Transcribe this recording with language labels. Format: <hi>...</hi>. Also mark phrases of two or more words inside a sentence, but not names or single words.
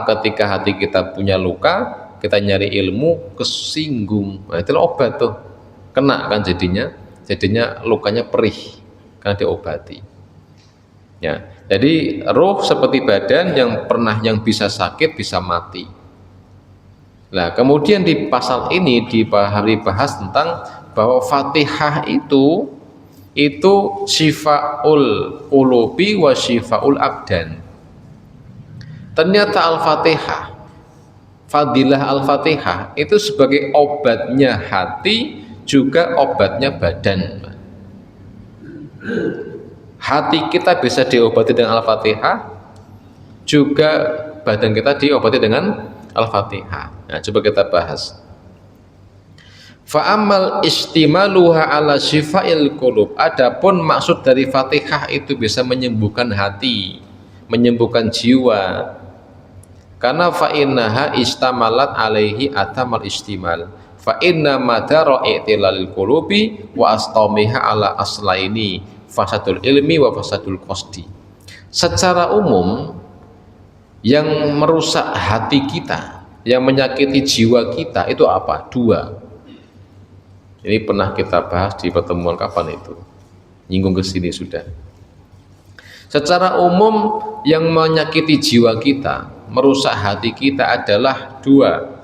<id>Ketika hati kita punya luka, kita nyari ilmu, kesinggung, nah itulah obat tuh, kena kan jadinya lukanya perih karena diobati. Ya, jadi roh seperti badan yang bisa sakit, bisa mati. Nah, kemudian di pasal ini dibahas tentang bahwa Fatihah itu</id> <ar>شفاء القلوب وشفاء الأبدان.</ar> <id>Ternyata Al-Fatihah, fadilah Al-Fatihah itu sebagai obatnya hati, juga obatnya badan. Hati kita bisa diobati dengan Al-Fatihah, juga badan kita diobati dengan Al-Fatihah. Nah, coba kita bahas.</id> <ar>فأما اشتمالها على شفاء القلوب.</ar> <id>Adapun maksud dari Fatihah itu bisa menyembuhkan hati, menyembuhkan jiwa. Karena</id> <ar>فإنها اشتملت عليه أتم اشتمال. فإن مدار اعتلال القلوب وأسقامها على أصلين فساد العلم وفساد القصد.</ar> <id>Secara umum yang merusak hati kita, yang menyakiti jiwa kita itu apa? Dua. Ini pernah kita bahas di pertemuan kapan itu? Nyinggung ke sini sudah. Secara umum yang menyakiti jiwa kita, merusak hati kita adalah dua.</id>